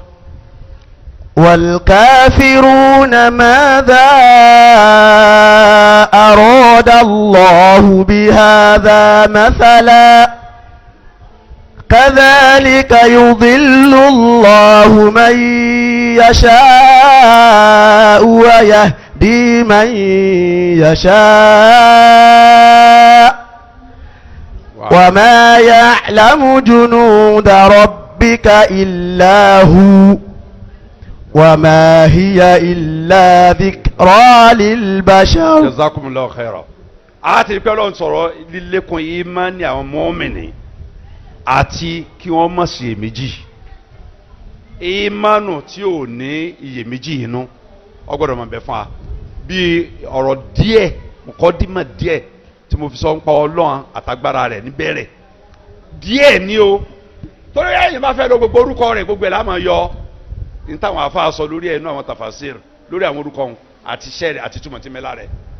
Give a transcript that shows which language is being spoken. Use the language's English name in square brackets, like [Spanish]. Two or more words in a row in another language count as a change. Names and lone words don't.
[Arabic] والكافرون ماذا أراد الله بهذا مثلا كذلك يضل الله من يشاء ويهدي من يشاء وما يعلم جنود ربك إلا هو وما هي إلا ذكرى للبشر. جزاكم الله خيرا. [Yoruba] a ti rí pé ọlọ́run sọ̀rọ̀ lílékún ìmánì àwọn mùmínì àti kí wọ́n má ṣe iyèméjì ìmánu tí ò ní iyèméjì inú ó gbọ́dọ̀ máa bẹ fún wa bí ọ̀rọ̀ díẹ̀ mùkọ́dímà díẹ̀ tí mo fi sọ ń pa ọlọ́run àtagbára rẹ̀ níbẹ̀rẹ̀ díẹ̀ ni o torí ẹ̀yin bá fẹ́ lọ gbogbo orúkọ rẹ̀ gbogbo ẹ̀ la máa yọ ní táwọn afa sọ lórí ẹ̀ inú àwọn tafasir lórí àwọn orúkọ ọ̀hún àti iṣẹ́ rẹ̀ àti túmọ̀ tí mẹ́la rẹ̀